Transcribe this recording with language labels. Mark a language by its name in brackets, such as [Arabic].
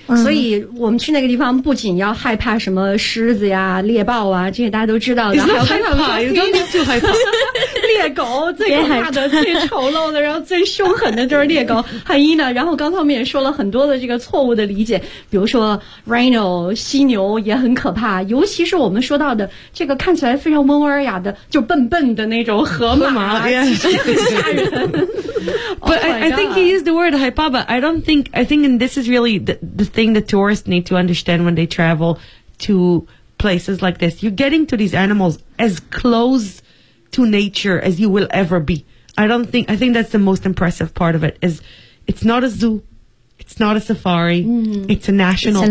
[Chinese] 所以我们去那个地方不仅要害怕什么狮子呀、猎豹啊，这些大家都知道的。 [English] It's not 害怕， you don't need to 害怕。 [Chinese] 猎狗最可怕的、最丑陋的，然后最凶狠的就是猎狗。 Hyena， 然后刚才我们也说了很多的这个错误的理解，比如说 rhino 犀牛也很可怕，尤其是我们说到的这个看起来非常温文尔雅的就笨笨的那种河马，河马其实很吓人。 [English] But I think he used the word 害怕， but I don't think I think and this is really the thing that tourists need to understand when they travel to places like this. You're getting to these animals as close to nature as you will ever be. I think that's the most impressive part of it. Is it's not a zoo, it's not a safari, it's a national park.